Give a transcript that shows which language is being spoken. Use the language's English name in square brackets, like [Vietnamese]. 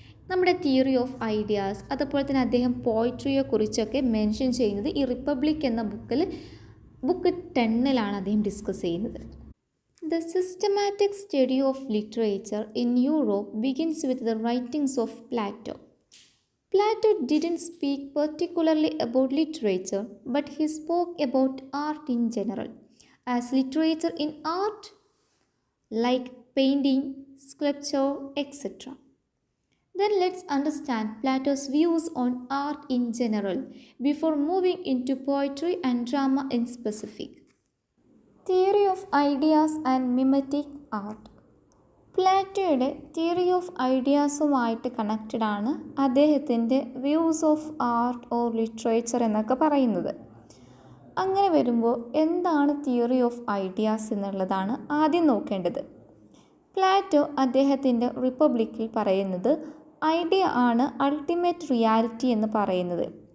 [Malayalam] നമ്മുടെ theory of ideas, അതുപോലെ തന്നെ അദ്ദേഹം പോയിട്രിയെ കുറിച്ചൊക്കെ മെൻഷൻ ചെയ്യുന്നത് ഈ റിപ്പബ്ലിക് എന്ന ബുക്ക് 10 അദ്ദേഹം ഡിസ്കസ് ചെയ്യുന്നത്. [English] The systematic study of literature in Europe begins with the writings of Plato. Plato didn't speak particularly about literature, but he spoke about art in general, as literature in art, like painting, sculpture, etc. Then let's understand Plato's views on art in general before moving into poetry and drama in specific. Theory of ideas and mimetic art. [Malayalam] പ്ലാറ്റോയുടെ theory of ഐഡിയാസുമായിട്ട് connected ആണ് അദ്ദേഹത്തിൻ്റെ views of art or literature എന്നൊക്കെ പറയുന്നത്. അങ്ങനെ വരുമ്പോൾ എന്താണ് theory of ideas എന്നുള്ളതാണ് ആദ്യം നോക്കേണ്ടത്. പ്ലാറ്റോ അദ്ദേഹത്തിൻ്റെ റിപ്പബ്ലിക്കിൽ പറയുന്നത് ഐഡിയ ആണ് അൾട്ടിമേറ്റ് റിയാലിറ്റി എന്ന് പറയുന്നത്.